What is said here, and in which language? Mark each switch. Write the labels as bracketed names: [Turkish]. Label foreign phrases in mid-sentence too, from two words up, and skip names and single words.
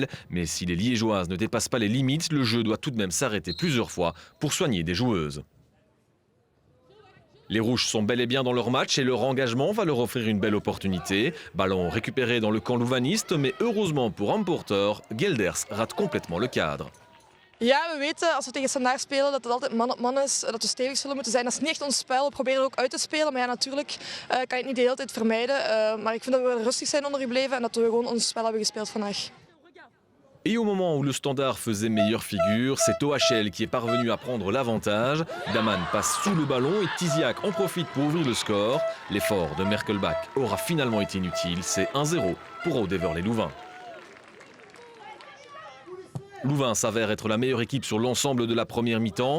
[French] Mais si les Liégeoises ne dépassent pas les limites, le jeu doit tout de même s'arrêter plusieurs fois pour soigner des joueuses. Les Rouges sont bel et bien dans leur match et leur engagement va leur offrir une belle opportunité. Ballon récupéré dans le camp louvaniste, mais heureusement pour Amporter, Gelders rate complètement le cadre. [Dutch] Ja, we weten als we tegen Standaard spelen dat het altijd man op man is, dat we stevig zullen moeten zijn. Dat is niet echt ons spel, we proberen er ook uit te spelen. Maar ja, natuurlijk kan je het niet de hele tijd vermijden. Maar ik vind dat we rustig zijn ondergebleven en dat we gewoon ons spel hebben gespeeld vandaag. [French] Et au moment où le Standard faisait meilleure figure, c'est OHL qui est parvenu à prendre l'avantage. Daman passe sous le ballon et Tiziak en profite pour ouvrir le score. L'effort de Merkelbach aura finalement été inutile, c'est 1-0 pour Audeverlet-Louvain. Louvain s'avère être la meilleure équipe sur l'ensemble de la première mi-temps.